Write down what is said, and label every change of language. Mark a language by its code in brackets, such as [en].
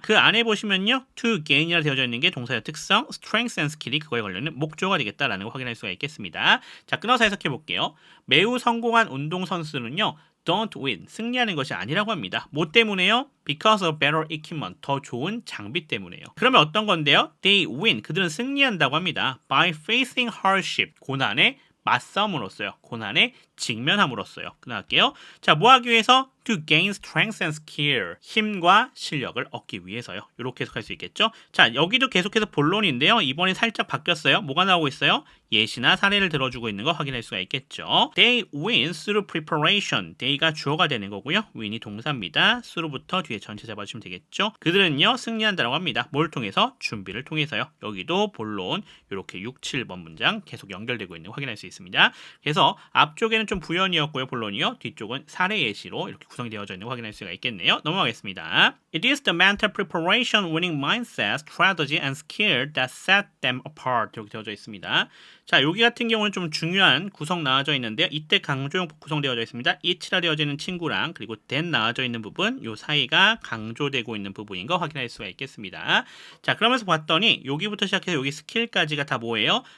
[ko] 그 안에 보시면요, to gain 이라 되어져 있는 게 동사의 특성, strength and skill 이 그거에 걸려있는 목조가 되겠다라는 거 확인할 수가 있겠습니다. 자, 끊어서 해석해 볼게요. 매우 성공한 운동선수는요, don't win, 승리하는 것이 아니라고 합니다. 뭐 때문에요? Because of better equipment, 더 좋은 장비 때문에요. 그러면 어떤 건데요? They win, 그들은 승리한다고 합니다. By facing hardship, 고난에 맞싸움으로써요. 고난에 직면함으로써요. 그나갈게요. 자, 뭐 하기 위해서? To gain strength and skill, 힘과 실력을 얻기 위해서요. 이렇게 해석할 수 있겠죠? 자, 여기도 계속해서 본론인데요. 이번에 살짝 바뀌었어요. 뭐가 나오고 있어요? 예시나 사례를 들어주고 있는 거 확인할 수가 있겠죠. [en] They win through preparation. [ko] they가 주어가 되는 거고요. win이 동사입니다. through부터 뒤에 전체 잡아주시면 되겠죠. 그들은요, 승리한다라고 합니다. 뭘 통해서? 준비를 통해서요. 여기도 본론 이렇게 6, 7번 문장 계속 연결되고 있는 거 확인할 수 있습니다. 그래서 앞쪽에는 좀 부연이었고요. 본론이요. 뒤쪽은 사례 예시로 이렇게 구성이 되어져 있는 거 확인할 수가 있겠네요. 넘어가겠습니다. [en] It is the mental preparation, winning mindset, strategy, and skill that set them apart. [ko] 이렇게 되어져 있습니다. 자, 여기 같은 경우는 좀 중요한 구성 나와져 있는데요. 이때 강조용법 구성되어져 있습니다. it라 되어져 있는 친구랑 그리고 that 나와져 있는 부분, 요 사이가 강조되고 있는 부분인 거 확인할 수가 있겠습니다. 자, 그러면서 봤더니 여기부터 시작해서 여기 스킬까지가 다 뭐예요?